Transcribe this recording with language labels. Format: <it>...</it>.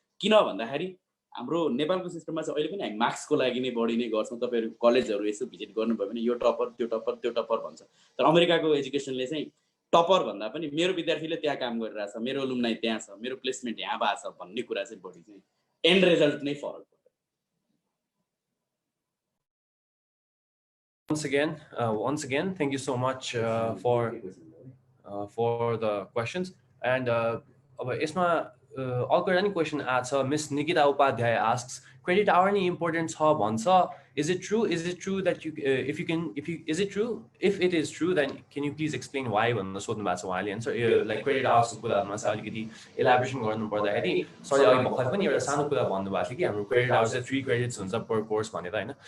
<ne>किन भन्दाखेरि हाम्रो नेपालको सिस्टममा चाहिँ अहिले पनि हामी मार्क्सको लागि नै बढी नै गर्छौँ. तपाईँहरू कलेजहरू यसो भिजिट गर्नुभयो भने यो टपर त्यो टपर त्यो टपर भन्छ. तर अमेरिकाको एजुकेसनले चाहिँ टपर भन्दा पनि मेरो विद्यार्थीले त्यहाँ काम गरिरहेछ, मेरो अलुमनाइ त्यहाँ छ, मेरो प्लेसमेन्ट यहाँ भएको छ भन्ने कुरा चाहिँ बढी चाहिँ एन्ड रिजल्ट नै फरक पर्छ.</ne> <en>Once again, thank you so much for the questions.</en> <ne>And अब यसमा अर्को एउटा नि क्वेसन आएको छ. Miss Nikita Upadhyay asks, credit hour नि important छ भन्छ.</ne> <en>Is it true? Is it true that is it true? If it is true, then can you please explain why</en> <ne>भनेर सोध्नु भएको छ उहाँले. एन्सर लाइक क्रेडिट आवर्सको कुरामा चाहिँ अलिकति एलाबोरेसन गर्नु पर्दाखेरि सरले अघि भर्खर पनि एउटा सानो कुरा भन्नुभएको थियो कि हाम्रो क्रेडिट आवर्स चाहिँ 3 क्रेडिट्स हुन्छ पर कोर्स भनेर होइन.</ne>